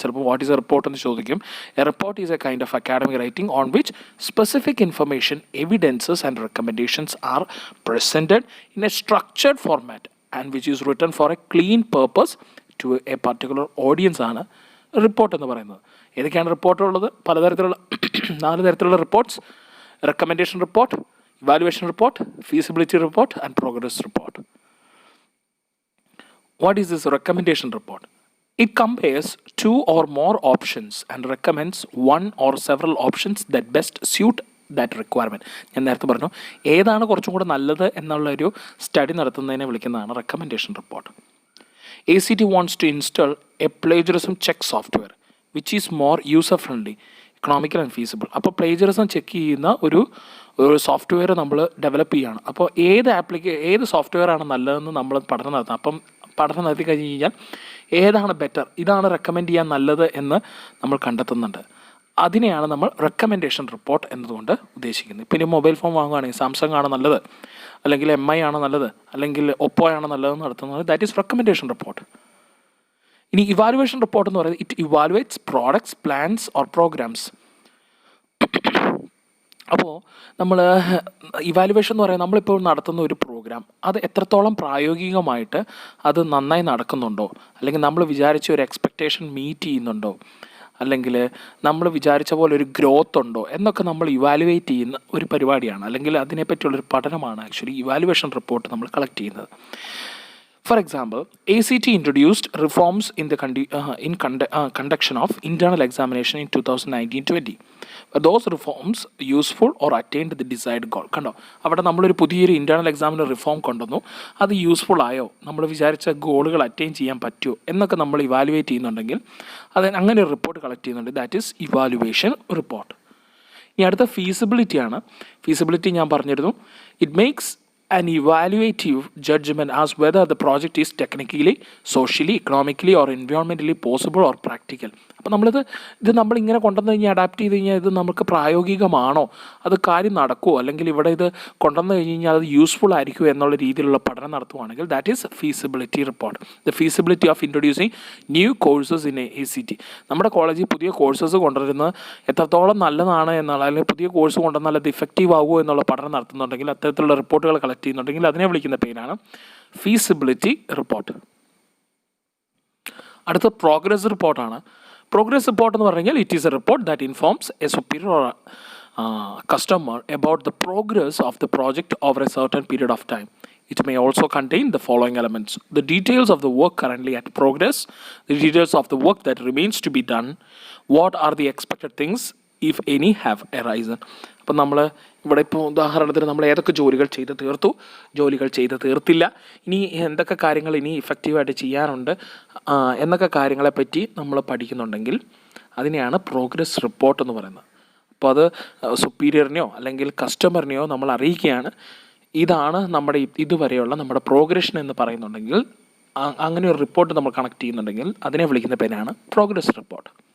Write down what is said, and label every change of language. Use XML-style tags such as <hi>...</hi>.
<ml>ചിലപ്പോൾ</ml> <en>what is a report</en> <ml>എന്ന് ചോദിക്കും.</ml> <en>a report is a kind of academic writing on which specific information, evidences and recommendations are presented in a structured format and which is written for a clean purpose to a particular audience</en> <ml>ആണ് report എന്ന് പറയുന്നത്. ഏതൊക്കെയാണ് റിപ്പോർട്ടുള്ളത്? പലതരത്തിലുള്ള 4 തരത്തിലുള്ള reports: recommendation report, evaluation report, feasibility report and progress report.</ml> <en>What is this recommendation report? It compares 2 or more options and recommends 1 or several options that best suit that requirement.</en> <ml>ഞാൻ നേരത്തെ പറഞ്ഞു, ഏതാണ് കുറച്ചും കൂടെ നല്ലത് എന്നുള്ളൊരു സ്റ്റഡി നടത്തുന്നതിനെ വിളിക്കുന്നതാണ് recommendation report.</ml> <en>ACT wants to install a plagiarism check software which is more user friendly, economical and feasible.</en> <ml>അപ്പോൾ പ്ലേജറിസം ചെക്ക് ചെയ്യുന്ന ഒരു സോഫ്റ്റ്വെയർ നമ്മൾ ഡെവലപ്പ് ചെയ്യുകയാണ്. അപ്പോൾ ഏത് സോഫ്റ്റ്വെയർ ആണ് നല്ലതെന്ന് നമ്മൾ പഠനം നടത്താം. അപ്പം പഠനം നടത്തി കഴിഞ്ഞ് കഴിഞ്ഞാൽ ഏതാണ് ബെറ്റർ, ഇതാണ് റെക്കമെൻഡ് ചെയ്യാൻ നല്ലത് എന്ന് നമ്മൾ കണ്ടെത്തുന്നുണ്ട്. അതിനെയാണ് നമ്മൾ റെക്കമെൻഡേഷൻ റിപ്പോർട്ട് എന്നതുകൊണ്ട് ഉദ്ദേശിക്കുന്നത്. പിന്നെ മൊബൈൽ ഫോൺ വാങ്ങുകയാണെങ്കിൽ സാംസങ് ആണ് നല്ലത്, അല്ലെങ്കിൽ MI ആണ് നല്ലത്, അല്ലെങ്കിൽ ഒപ്പോ ആണ് നല്ലതെന്ന് നടത്തുന്നത്,</ml> <en>That is recommendation report.</en> <ml>ഇനി ഇവാലുവേഷൻ റിപ്പോർട്ട് എന്ന് പറയുന്നത്</ml> <en>It evaluates products, plans or programs.</en> <ml>അപ്പോൾ നമ്മൾ ഇവാലുവേഷൻ എന്ന് പറയുന്നത് നമ്മളിപ്പോൾ നടത്തുന്ന ഒരു പ്രോഗ്രാം അത് എത്രത്തോളം പ്രായോഗികമായിട്ട് അത് നന്നായി നടക്കുന്നുണ്ടോ, അല്ലെങ്കിൽ നമ്മൾ വിചാരിച്ച ഒരു എക്സ്പെക്റ്റേഷൻ മീറ്റ് ചെയ്യുന്നുണ്ടോ, അല്ലെങ്കിൽ നമ്മൾ വിചാരിച്ച പോലെ ഒരു ഗ്രോത്ത് ഉണ്ടോ എന്നൊക്കെ നമ്മൾ ഇവാലുവേറ്റ് ചെയ്യുന്ന ഒരു പരിപാടിയാണ്, അല്ലെങ്കിൽ അതിനെപ്പറ്റിയുള്ളൊരു പഠനമാണ് ആക്ച്വലി ഇവാലുവേഷൻ റിപ്പോർട്ട് നമ്മൾ കളക്ട് ചെയ്യുന്നത്.</ml> <en>For example, ACT introduced reforms in the conduction of internal examination in 2019-20. Were those reforms useful or attained the desired goal?</en> <ml>കണ്ടോ, അവിടെ നമ്മളൊരു പുതിയൊരു ഇൻറ്റേർണൽ എക്സാമിന് റിഫോം കൊണ്ടുവന്നു, അത് യൂസ്ഫുൾ ആയോ, നമ്മൾ വിചാരിച്ച ഗോളുകൾ അറ്റൈൻ ചെയ്യാൻ പറ്റുമോ എന്നൊക്കെ നമ്മൾ ഇവാലുവേറ്റ് ചെയ്യുന്നുണ്ടെങ്കിൽ അത് അങ്ങനെ ഒരു റിപ്പോർട്ട് കളക്ട് ചെയ്യുന്നുണ്ട്,</ml> <en>That is evaluation report.</en> <ml>ഇനി അടുത്ത ഫീസിബിലിറ്റിയാണ്.</ml> <en>feasibility</en> <ml>ഞാൻ പറഞ്ഞിരുന്നു,</ml> <en>It makes an evaluative judgment as whether the project is technically, socially, economically or environmentally possible or practical.</en> <ml>അപ്പോൾ നമ്മളിങ്ങനെ കൊണ്ടുവന്ന് കഴിഞ്ഞാൽ അഡാപ്റ്റ് ചെയ്ത് കഴിഞ്ഞാൽ ഇത് നമുക്ക് പ്രായോഗികമാണോ, അത് കാര്യം നടക്കുമോ, അല്ലെങ്കിൽ ഇവിടെ ഇത് കൊണ്ടുവന്ന് കഴിഞ്ഞ് കഴിഞ്ഞാൽ അത് യൂസ്ഫുൾ ആയിരിക്കുമോ എന്നുള്ള രീതിയിലുള്ള പഠനം നടത്തുവാണെങ്കിൽ</ml> <en>That is feasibility report. The feasibility of introducing new courses in ACT.</en> <ml>നമ്മുടെ കോളേജിൽ പുതിയ കോഴ്സസ് കൊണ്ടുവരുന്നത് എത്രത്തോളം നല്ലതാണ് എന്നുള്ള, അല്ലെങ്കിൽ പുതിയ കോഴ്സ് കൊണ്ടുവന്നാൽ അത് ഇഫക്റ്റീവ് ആകുമോ എന്നുള്ള പഠനം നടത്തുന്നുണ്ടെങ്കിൽ, അത്തരത്തിലുള്ള റിപ്പോർട്ടുകൾ കളക്ട് ചെയ്യുന്നുണ്ടെങ്കിൽ അതിനെ വിളിക്കുന്ന പേരാണ് ഫീസിബിലിറ്റി റിപ്പോർട്ട്. അടുത്ത പ്രോഗ്രസ് റിപ്പോർട്ടാണ്. പ്രോഗ്രസ് റിപ്പോർട്ട് എന്ന് പറഞ്ഞാൽ</ml> <en>It is a report that informs a superior or customer about the progress of the project over a certain period of time. It may also contain the following elements: the details of the work currently at progress, the details of the work that remains to be done, what are the expected things if any have arisen.</en> <ml>അപ്പം നമ്മൾ ഇവിടെ ഇപ്പോൾ ഉദാഹരണത്തിന് നമ്മൾ ഏതൊക്കെ ജോലികൾ ചെയ്ത് തീർത്തു, ജോലികൾ ചെയ്ത് തീർത്തില്ല, ഇനി എന്തൊക്കെ കാര്യങ്ങൾ ഇനി ഇഫക്റ്റീവായിട്ട് ചെയ്യാനുണ്ട് എന്നൊക്കെ കാര്യങ്ങളെപ്പറ്റി നമ്മൾ പഠിക്കുന്നുണ്ടെങ്കിൽ അതിനെയാണ് പ്രോഗ്രസ് റിപ്പോർട്ട് എന്ന് പറയുന്നത്. അപ്പോൾ അത് സുപ്പീരിയറിനെയോ അല്ലെങ്കിൽ കസ്റ്റമറിനെയോ നമ്മൾ അറിയിക്കുകയാണ്, ഇതാണ് നമ്മുടെ ഇതുവരെയുള്ള നമ്മുടെ പ്രോഗ്രഷൻ എന്ന് പറയുന്നുണ്ടെങ്കിൽ, അങ്ങനെ ഒരു റിപ്പോർട്ട് നമ്മൾ കണക്ട് ചെയ്യുന്നുണ്ടെങ്കിൽ അതിനെ വിളിക്കുന്ന പേരാണ് പ്രോഗ്രസ് റിപ്പോർട്ട്.</ml>